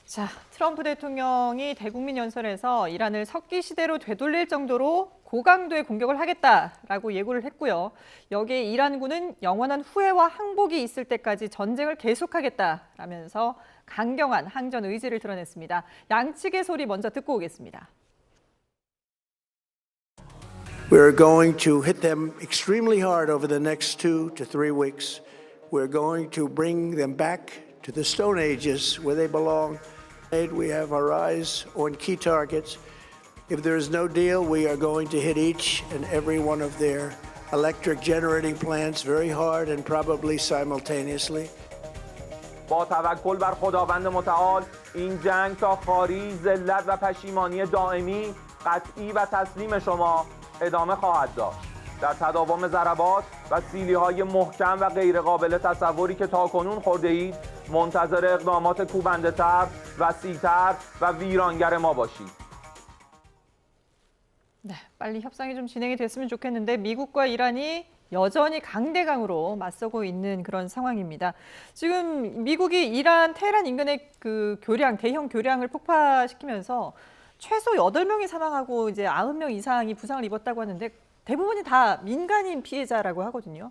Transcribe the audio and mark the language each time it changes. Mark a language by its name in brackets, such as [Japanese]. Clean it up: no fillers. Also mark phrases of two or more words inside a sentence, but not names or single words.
[Korean] 자, 트럼프 대통령이 대국민 연설에서 이란을 석기 시대로 되돌릴 정도로 고강도의 공격을 하겠다라고 예고를 했고요. 여기에 이란군은 영원한 후회와 항복이 있을 때까지 전쟁을 계속하겠다라면서 강경한 항전 의지를 드러냈습니다. 양측의 소리 먼저 듣고 오겠습니다. [English] We're going to hit them extremely hard over the next 2 to 3 weeks. We're going to bring them back to the Stone Ages where they belong. We have our eyes on key targets. If there is no deal, we are going to hit each and every one of their electric generating plants very hard and probably simultaneously. [Persian] با توکل بر خداوند متعال این جنگ تا خاری ذلت و پشیمانی دائمی قطعی و تسلیم شما ادامه خواهد داشت. در تداوم ضربات و سیلی‌های محکم و غیرقابل تصوری که تاکنون خورده اید منتظر اقدامات کوبنده‌تر، وسیع‌تر و ویرانگر ما باشید. [Korean] 네, 빨리 협상이 좀 진행이 됐으면 좋겠는데 미국과 이란이 여전히 강대강으로 맞서고 있는 그런 상황입니다. 지금 미국이 이란 테헤란 인근의 그 대형 교량을 폭파시키면서 최소 8명이 사망하고 이제 90명 이상이 부상을 입었다고 하는데 대부분이 다 민간인 피해자라고 하거든요.